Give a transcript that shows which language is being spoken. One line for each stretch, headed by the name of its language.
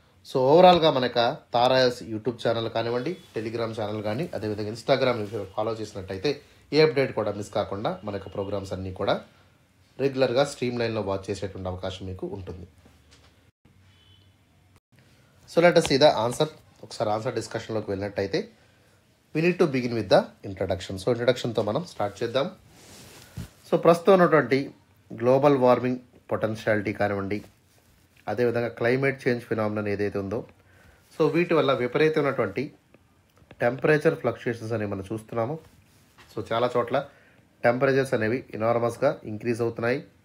Telugu: So ఓవరాల్గా మనక Tarayas YouTube channel కానివ్వండి, టెలిగ్రామ్ ఛానల్ కానీ, అదేవిధంగా ఇన్స్టాగ్రామ్ ఫాలో చేసినట్టయితే ఏ అప్డేట్ కూడా మిస్ కాకుండా మన యొక్క ప్రోగ్రామ్స్ అన్నీ కూడా రెగ్యులర్గా స్ట్రీమ్ లైన్లో వాచ్ చేసేటువంటి అవకాశం మీకు ఉంటుంది.
English: So let us see the answer.
Telugu: ఒకసారి ఆన్సర్ డిస్కషన్లోకి వెళ్ళినట్టయితే
English: we need to begin with the introduction.
Telugu: So ఇంట్రడక్షన్తో మనం స్టార్ట్ చేద్దాం. సో ప్రస్తుతం ఉన్నటువంటి గ్లోబల్ వార్మింగ్ పొటెన్షియాలిటీ కానివ్వండి, అదేవిధంగా క్లైమేట్ చేంజ్ ఫినామినన్ ఏదైతే ఉందో సో వీటి వల్ల విపరీతమైనటువంటి టెంపరేచర్ ఫ్లక్చుయేషన్స్ అనేవి మనం చూస్తున్నాము. సో చాలా చోట్ల టెంపరేచర్స్ అనేవి ఎనార్మస్గా ఇంక్రీజ్ అవుతున్నాయి.